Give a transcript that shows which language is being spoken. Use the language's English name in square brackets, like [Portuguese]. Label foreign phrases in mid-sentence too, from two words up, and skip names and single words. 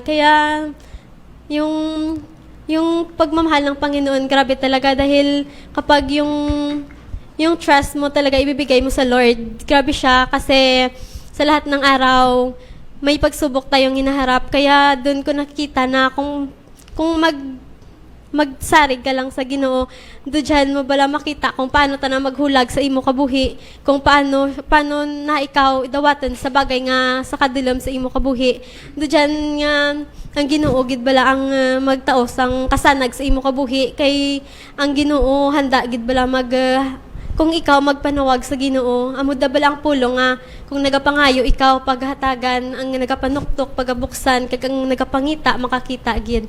[Filipino] Kaya yung pagmamahal ng Panginoon, grabe talaga. Dahil kapag yung trust mo talaga ibibigay mo sa Lord, grabe siya. Kasi sa lahat ng araw, may pagsubok tayong hinaharap. Kaya doon ko nakikita na [Hiligaynon] kung magsarig ka lang sa Ginoo, dyan mo bala makita kung paano ta na maghulag sa imo kabuhi, kung paano na ikaw idawatan sa bagay nga sa kadilom sa imo kabuhi. Dyan nga ang Ginoo gid bala ang magtaos ang kasanag sa imo kabuhi, kay ang Ginoo handa gid bala kung ikaw magpanawag sa Ginoo, amud bala ang pulong nga kung nagapangayo ikaw paghatagan, ang nagapanuktok pagabuksan, kag ang nagapangita makakita gid.